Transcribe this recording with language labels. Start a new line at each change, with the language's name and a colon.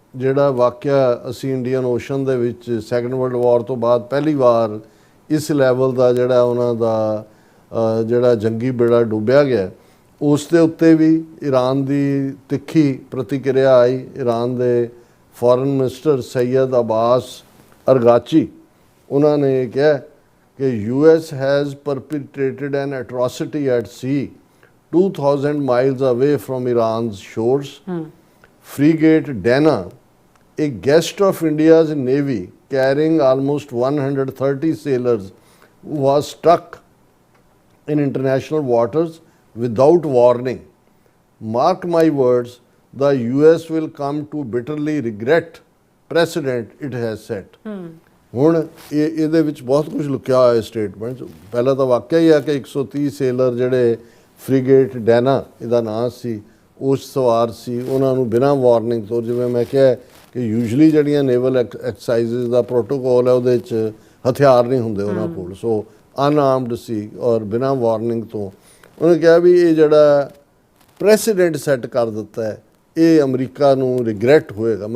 Punjabi: ਜਿਹੜਾ ਵਾਕਿਆ ਅਸੀਂ ਇੰਡੀਅਨ ਓਸ਼ਨ ਦੇ ਵਿੱਚ ਸੈਕੰਡ ਵਰਲਡ ਵਾਰ ਤੋਂ ਬਾਅਦ ਪਹਿਲੀ ਵਾਰ ਇਸ ਲੈਵਲ ਦਾ ਜਿਹੜਾ ਉਹਨਾਂ ਦਾ ਜਿਹੜਾ ਜੰਗੀ ਬੇੜਾ ਡੁੱਬਿਆ ਗਿਆ, ਉਸ ਦੇ ਉੱਤੇ ਵੀ ਈਰਾਨ ਦੀ ਤਿੱਖੀ ਪ੍ਰਤੀਕਿਰਿਆ ਆਈ। ਈਰਾਨ ਦੇ ਫੋਰਨ ਮਿਨਿਸਟਰ ਸੈਯਦ ਅਬਾਸ ਅਰਗਾਚੀ ਉਹਨਾਂ ਨੇ ਇਹ ਕਿਹਾ ਕਿ
English: US has perpetrated an atrocity at sea 2000 miles away from Iran's shores. Frigate Dana, a guest of India's navy carrying almost 130 sailors, was struck in international waters without warning. Mark my words, the US will come to bitterly regret precedent it has set.
Punjabi: ਹੁਣ ਇਹਦੇ ਵਿੱਚ ਬਹੁਤ ਕੁਝ ਲੁਕਿਆ ਹੋਇਆ statement. ਪਹਿਲਾਂ ਤਾਂ ਵਾਕਿਆ ਹੀ ਆ ਕਿ 130 ਸੇਲਰ ਜਿਹੜੇ ਫ੍ਰੀਗੇਟ ਡੈਨਾ ਇਹਦਾ ਨਾਂ ਸੀ, ਉਸ ਸਵਾਰ ਸੀ, ਉਹਨਾਂ ਨੂੰ ਬਿਨਾਂ ਵਾਰਨਿੰਗ ਤੋਂ, ਜਿਵੇਂ ਮੈਂ ਕਿਹਾ ਕਿ ਯੂਜੂਲੀ ਜਿਹੜੀਆਂ ਨੇਵਲ ਐਕਸਰਸਾਈਜ਼ਿਸ ਦਾ ਪ੍ਰੋਟੋਕੋਲ ਹੈ ਉਹਦੇ 'ਚ ਹਥਿਆਰ ਨਹੀਂ ਹੁੰਦੇ ਉਹਨਾਂ ਕੋਲ, ਸੋ ਅਨਆਰਮਡ ਸੀ ਔਰ ਬਿਨਾਂ ਵਾਰਨਿੰਗ ਤੋਂ ਉਹਨੇ ਕਿਹਾ ਵੀ ਇਹ ਜਿਹੜਾ ਪ੍ਰੈਸੀਡੈਂਟ ਸੈੱਟ ਕਰ ਦਿੱਤਾ ਹੈ ਇਹ ਅਮਰੀਕਾ ਨੂੰ ਰਿਗਰੈਟ ਹੋਏਗਾ।